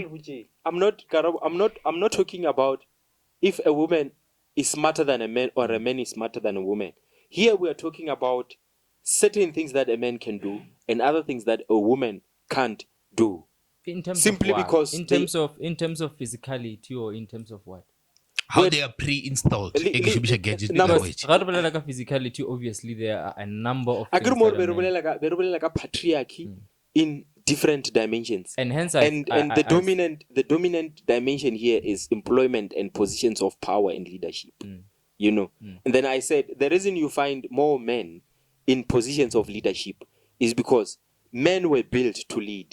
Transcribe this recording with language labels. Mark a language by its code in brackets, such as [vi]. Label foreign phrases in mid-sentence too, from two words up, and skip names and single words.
[en] I'm not talking about if a woman is smarter than a man or a man is smarter than a woman. Here we are talking about certain things that a man can do and other things that a woman can't do. In terms Simply of what? because in they- terms of physicality or in terms of what? How Well, they are pre-installed. li- [nso] Ke ke shomisha gadget [en] number- language. [nso] Ga re bolela ka [en] physicality, obviously there are a number of I things agree more that a man- [nso] be re bolela ka patriarchy [en] in different dimensions. and hence And the dominant dimension here is employment and positions of power and leadership. You know. And then I said the reason you find more men in positions of leadership is because men were built to lead.